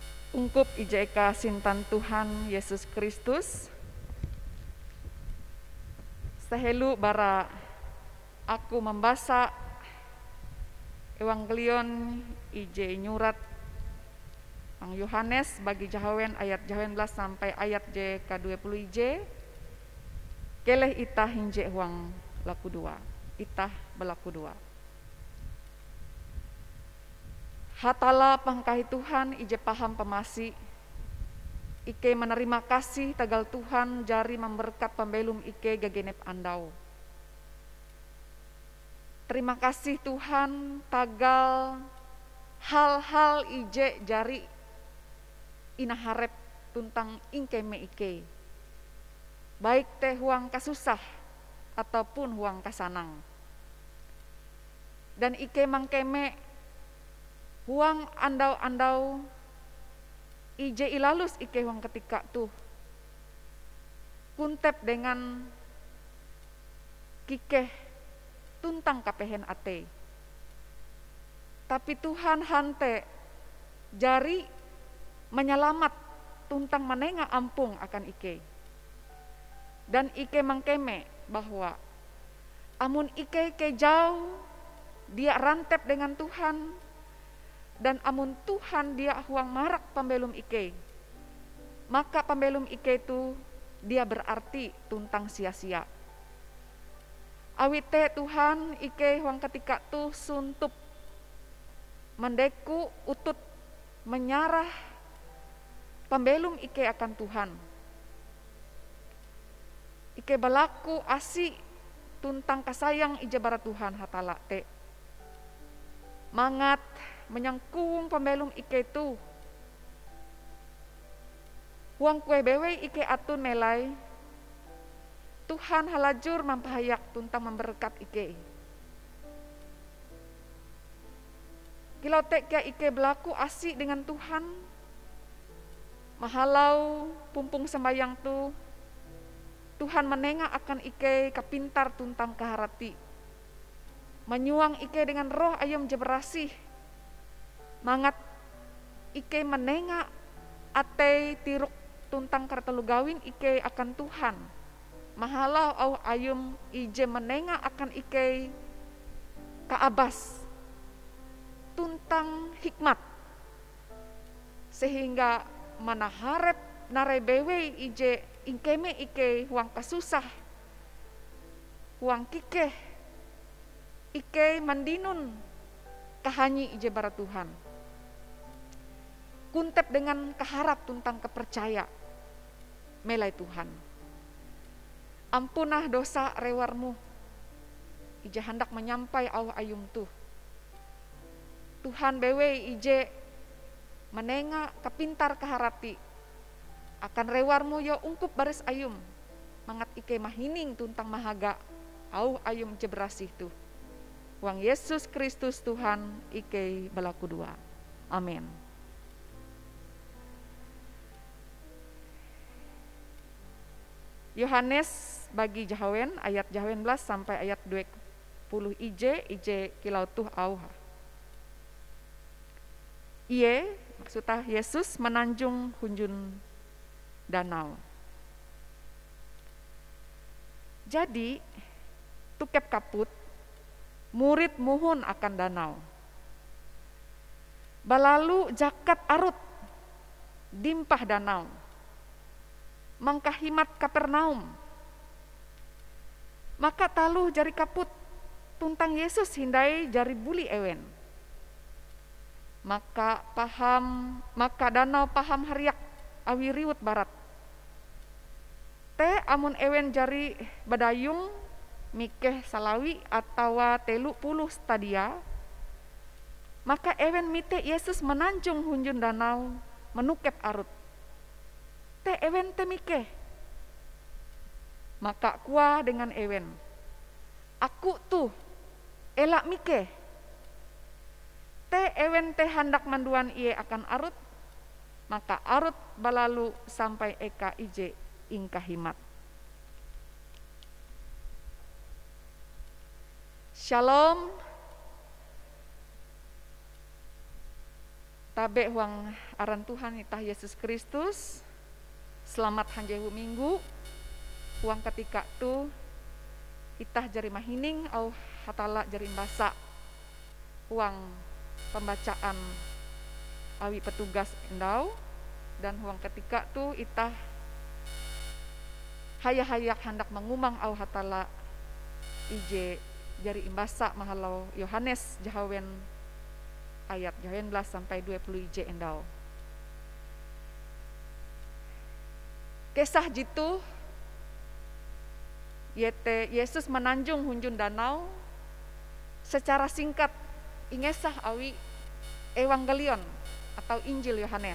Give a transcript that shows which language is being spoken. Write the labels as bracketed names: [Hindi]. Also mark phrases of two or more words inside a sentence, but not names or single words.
[Ngaju] Ungkup ije eka sintan Tuhan Yesus Kristus. Sehelu bara aku membaca Evangelion ije nyurat Mang Yohanes bagi Jahawen ayat 19 sampai ayat J ke-20 ij. Keleh itah hinje huang laku dua. Itah berlaku dua. Hatala pangkahi Tuhan ije paham pemasi. Ike menerima kasih tagal Tuhan jari memberkat pembelum Ike gagenep andau. [Indonesian] Terima kasih [Ngaju] Tuhan tagal hal-hal ije jari inaharep tuntang ingkeme Ike. Baik teh huang kasusah ataupun huang kasanang. Dan Ike mangkeme huang andau-andau ije ilalus Ike huang ketika tuh kuntep dengan kikeh tuntang kapehen ate. Tapi Tuhan hante jari menyelamat tuntang menenga ampung akan Ike. Dan Ike mangkeme bahwa amun Ike ke jauh dia rantep dengan Tuhan. Dan amun Tuhan dia huang marak pembelum Ike. Maka pembelum Ike itu dia berarti tuntang sia-sia. Awite Tuhan Ike huang ketika tu suntup mendeku utut menyarah pembelum Ike akan Tuhan. Ike balaku asi tuntang kasayang ije bara Tuhan hatala te. Mangat menyangkung pembelum Ike tu. Huang kue bewe Ike atun melai. Tuhan halajur mampahayak tuntang memberkat Ike. Kilau tek Ike berlaku asik dengan Tuhan. Mahalau pumpung sembayang tu. Tuhan menengah akan Ike kapintar tuntang keharati. Menyuang Ike dengan roh ayam jeberasih. Mangat Ike menengah ate tiruk tuntang kartelu gawin Ike akan Tuhan. Mahalau au ayum ije menengah akan Ike kaabas tuntang hikmat. Sehingga manaharep narebewe ije ingkeme Ike huang kasusah. Huang kikeh Ike mandinun kahanyi ije bara Tuhan. Kuntep dengan keharap tuntang kepercaya melai Tuhan. Ampunah dosa rewarmu. Ije hendak menyampai au ayum tuh. Tuhan bewe ije menenga kapintar keharati. Akan rewarmu yo ungkup baris ayum. Mangat Ike mahining tuntang mahaga au ayum jebrasih tuh. Wang Yesus Kristus Tuhan Ike balaku dua. Amin. Yohanes bagi Jahawen ayat Jahawen 11 sampai ayat 20 ije kilau tuh auha. Iye maksudnya Yesus menanjung hunjun danau. Jadi tukep kaput murid muhun akan danau. Balalu jakat arut dimpah danau. Mangkahimat Kapernaum. Maka taluh jari kaput tuntang Yesus hindai jari buli ewen. Maka danau paham hariak awi riwut barat. Te amun ewen jari badayung mikeh salawi atawa 30 stadia. Maka ewen mite Yesus menanjung hunjun danau menukep arut. Te ewen te mikeh. Maka kuah dengan ewen. Aku tuh elak mikeh. Te ewen te hendak manduan iye akan arut. Maka arut balalu sampai eka ije ingkahimat. Shalom. tabe huang aran Tuhan itah Yesus Kristus. Selamat hanjehu minggu. Huang ketika tu itah jari mahining au hatala jari basa huang pembacaan awi petugas endau, dan huang ketika tu itah hayak hendak mengumang au hatala ije jari imbasa mahalau Yohanes jahawen ayat 19 sampai 20 ije endau. Kisah jitu yete Yesus menanjung hunjun danau [Indonesian] secara singkat [Ngaju] ingesah awi Evangelion atau Injil Yohanes.